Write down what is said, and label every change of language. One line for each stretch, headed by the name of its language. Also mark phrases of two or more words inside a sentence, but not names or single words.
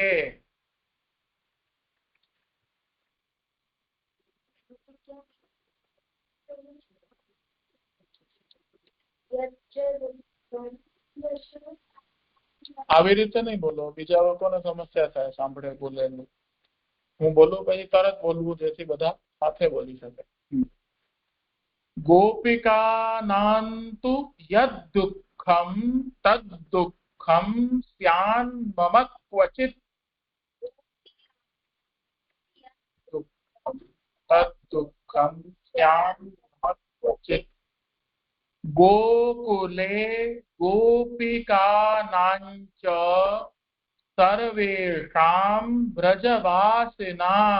Gujarati: આવી રીતે નહીં બોલો, બીજા લોકોને સમસ્યા થાય સાંભળે બોલેલું. હું બોલું પછી તરત બોલવું, જેથી બધા સાથે બોલી શકે.
Sanskrit: गोपिकानांतु यद दुःखम तद दुःखम स्यान मम क्वचित. तद दुःखम स्यान मम क्वचित. गोकुले गोपिकानांच सर्वेषां व्रजवासिनां.